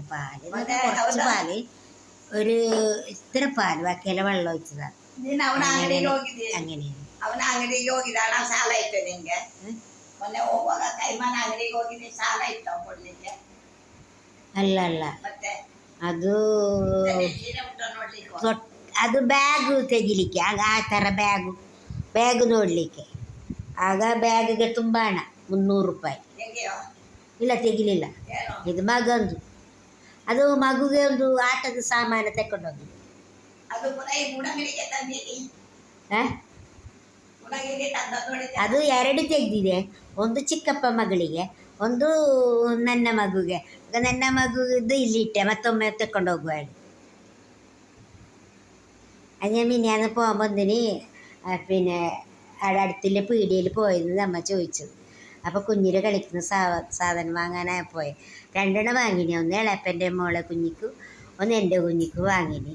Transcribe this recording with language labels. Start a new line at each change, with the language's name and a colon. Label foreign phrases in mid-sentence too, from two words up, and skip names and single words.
Malayalam: കുറച്ച് പാല്, ഒരു ഇത്ര പാല്, ബാക്കിയെല്ലാം വെള്ളം ഒഴിച്ചതാണ്. അങ്ങനെയാണ്. അല്ല അല്ല,
Kannada: ಅದು ಬ್ಯಾಗು ತೆಗಿಲಿಕ್ಕೆ ಆ ಥರ ಬ್ಯಾಗು ನೋಡಲಿಕ್ಕೆ. ಆಗ ಬ್ಯಾಗಿಗೆ ತುಂಬ ಹಣ, 300 ರೂಪಾಯಿ. ಇಲ್ಲ ತೆಗಿಲಿಲ್ಲ, ಇದು ಮಗಂದು. ಅದು ಮಗುಗೆ ಒಂದು ಆಟದ ಸಾಮಾನು ತಗೊಂಡೋಗಿ. ಅದು 2 ತೆಗೆದಿದೆ. ಒಂದು ಚಿಕ್ಕಪ್ಪ ಮಗಳಿಗೆ, ಒಂದು ನನ್ನ ಮಗುಗೆ. ನನ್ನ ಮಗುದು ಇಲ್ಲಿಟ್ಟೆ, ಮತ್ತೊಮ್ಮೆ ತಗೊಂಡು ಹೋಗುವ ಹೇಳಿ.
Malayalam: അത് ഞാൻ മിനിയാന്ന് പോകാൻ വന്നിന്. പിന്നെ അവിടെ അടുത്തുള്ള പീടികയിൽ പോയെന്ന് അമ്മ ചോദിച്ചത്. അപ്പോൾ കുഞ്ഞിന് കളിക്കുന്ന സാധനം വാങ്ങാനാണ് പോയത്. 2 വാങ്ങിനി. ഒന്ന് ഇളയപ്പൻ്റെ മോളെ കുഞ്ഞിക്കും, ഒന്ന് എൻ്റെ കുഞ്ഞിക്കും വാങ്ങിനി.